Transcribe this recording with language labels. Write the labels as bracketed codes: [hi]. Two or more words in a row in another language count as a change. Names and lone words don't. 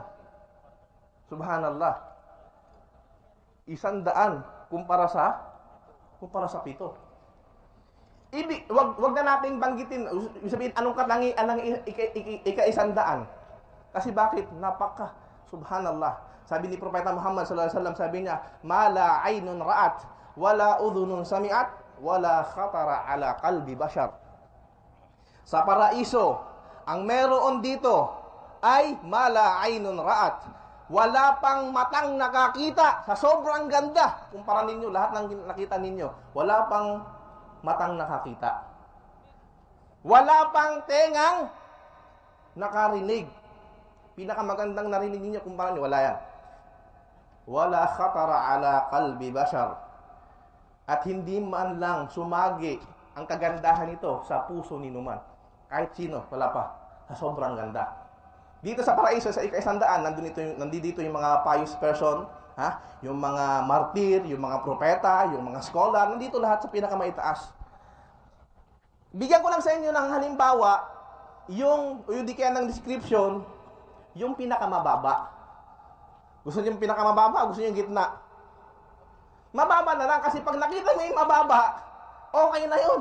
[tl] Subhanallah. 100 kumpara sa 7. Wag na nating banggitin, sabihin anong katangi anong ika-100. Kasi bakit? Subhanallah. Sabi ni Propeta Muhammad [ar] صلى الله عليه وسلم, [tl] sabi niya, [ar] "ما لا عين رأت، ولا أذن سمعت، ولا خطر على قلب بشر." [tl] Sa paraiso, ang meron dito ay [ar] ما لا عين رأت. [tl] Wala pang matang nakakita sa sobrang ganda. Kumpara ninyo lahat ng nakita ninyo, wala pang matang nakakita. Wala pang tengang nakarinig. Pinakamagandang narinig ninyo, kumpara niyo, wala yan. [ar] ولا خطر على قلب بشر. [tl] At hindi man lang sumagi ang kagandahan nito sa puso ni numan. Kahit sino, wala pa. Sa sobrang ganda. Dito sa paraiso, sa ika-100, nandito yung mga [en] pious person, [tl] ha? Yung mga martir, yung mga propeta, yung mga scholar, nandito lahat sa pinakamaitaas. Bigyan ko lang sa inyo ng halimbawa, yung di kaya ng description, yung pinakamababa. Gusto niyo yung pinakamababa, gusto niyo yung gitna? Mababa na lang, kasi pag nakita mo yung mababa, okay na yun.